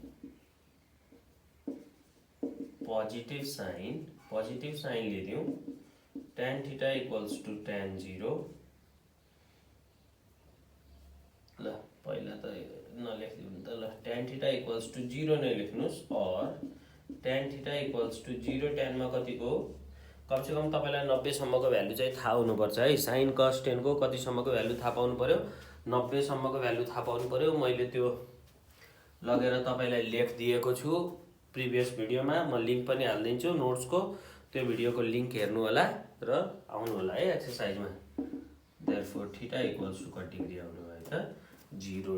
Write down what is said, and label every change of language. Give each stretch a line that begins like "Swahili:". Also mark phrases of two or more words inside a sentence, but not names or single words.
English: positive sign
Nepali: लिदियौ
English: tan theta equals to tan 0
Nepali: ल पहिला त नलेख्दिनु त ल
English: tan theta equals to 0
Nepali: नै लेख्नुस् और
English: tan theta equals to 0
Nepali: tan मा कतिको
Hindi: कम से कम
Nepali: तपाईलाई 90 सम्मको भ्यालु चाहिँ थाहा हुनुपर्छ है
English: sin cos tan
Nepali: को कति सम्मको भ्यालु थाहा पाउनु पर्यो 90 सम्मको भ्यालु थाहा पाउनु पर्यो मैले त्यो लगेर तपाईलाई लेख दिएको छु प्रिभियस भिडियोमा म लिंक पनि हाल्दिन्छु नोट्स को त्यो भिडियोको लिंक हेर्नु होला र आउनु होला है एक्सरसाइजमा
English: therefore theta equals to
Nepali: कति डिग्री आउनु भयो त 0